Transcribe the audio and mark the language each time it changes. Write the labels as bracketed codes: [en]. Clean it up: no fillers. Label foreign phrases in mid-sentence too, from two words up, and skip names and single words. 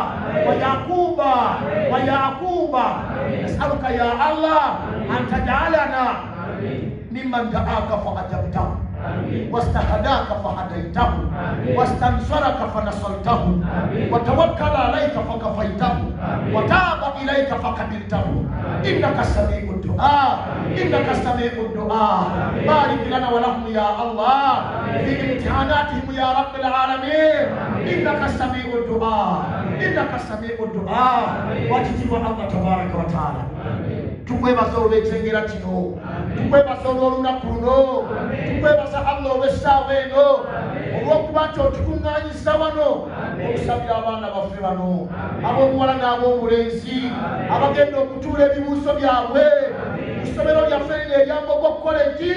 [ar] ويعقوب نسألك يا الله أن تجعلنا ممن دعاك فأجبته واستهداك فهديته واستنصرك فنصرته وتوكل عليك فكفيته وتاب إليك فقبلته إنك سميع الدعاء، إنك سميع الدعاء. بارك لنا ولهم يا الله في امتحاناتهم يا رب العالمين، إنك سميع الدعاء، إنك سميع الدعاء. وتجيب الله تبارك وتعالى [lg] tukwebaza olw'ekitengera kino, tukwebaza olw'olunaku luno, tukwebaza Allah olw'essaawa eno olw'okuba nti otukuŋŋaanyisa wano okusabira abaana baffe bano ab'omuwala n'ab'omulenzi abagenda okutuula ebibuuzo byabwe ku ssomero lyaffe lino eryambogo kolegi.